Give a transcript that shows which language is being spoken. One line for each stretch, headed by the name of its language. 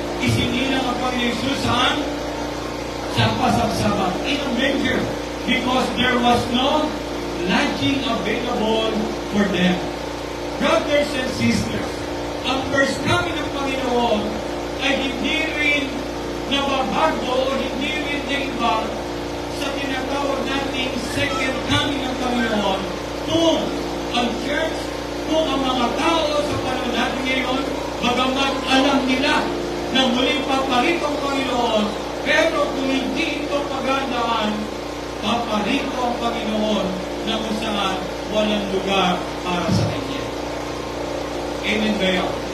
Filipino: Isinilang ang Panginoon Jesus saan? Sa pasabsaban,
English: in a manger, because there was no lodging available for them. Brothers and sisters,
Filipino: ang first coming ng Panginoon ay hindi rin nababago o hindi rin naiba sa tinatawag nating second coming ng Panginoon kung ang church, kung ang mga tao sa panahon natin ngayon, bagamat alam nila na muling paparito ang Panginoon, pero kung hindi ito pagandaan, paparito ang Panginoon na kung saan walang lugar para sa Kanya. Amen ba yun?